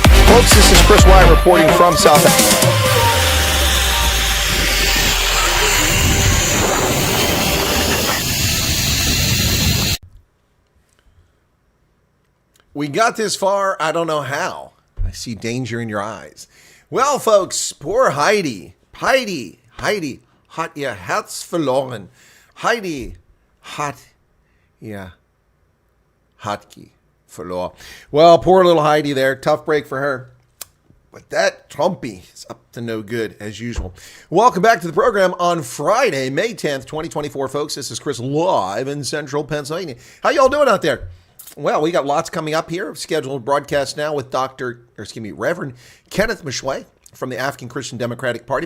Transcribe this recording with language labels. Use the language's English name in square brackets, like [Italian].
[English] Folks, this is Chris Wyatt reporting from South Africa. We got this far, I don't know how. I see danger in your eyes. [German] Well, folks, poor Heidi, [English] hat ihr Herz verloren. [German] Heidi hat ihr Hatki verloren. [English] Well, poor little Heidi there. Tough break for her. But that Trumpy is up to no good, as usual. Welcome back to the program on Friday, May 10th, 2024, folks. This is Chris live in central Pennsylvania. How y'all doing out there? Well, we got lots coming up here. Scheduled broadcast now with Reverend Kenneth Mishway from the African Christian Democratic Party.